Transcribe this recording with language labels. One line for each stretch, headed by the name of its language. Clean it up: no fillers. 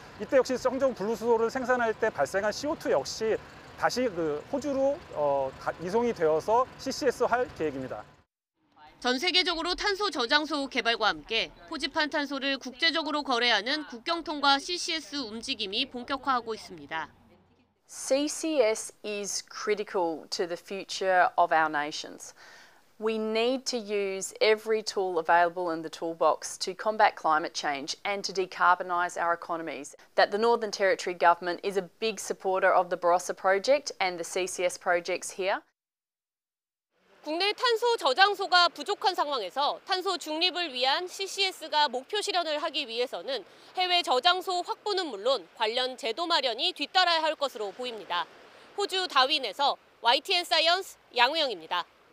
Korean: 이때 역시 청정 분리수소를 생산할 때 발생한 CO2 역시 다시 호주로 이송이 되어서 CCS할 계획입니다. 전 세계적으로 탄소 저장소 개발과 함께 포집한 탄소를 국제적으로 거래하는 국경 통과 CCS 움직임이 본격화하고 있습니다.
English: CCS is critical to the future of our nations. We need to use every tool available in the toolbox to combat climate change and to decarbonise our economies. That the Northern Territory Government is a big supporter of the Barossa project and the CCS projects here.
Korean: 국내 탄소 저장소가 부족한 상황에서 탄소 중립을 위한 CCS가 목표 실현을 하기 위해서는 해외 저장소 확보는 물론 관련 제도 마련이 뒤따라야 할 것으로 보입니다. 호주 다윈에서 YTN 사이언스 양우영입니다.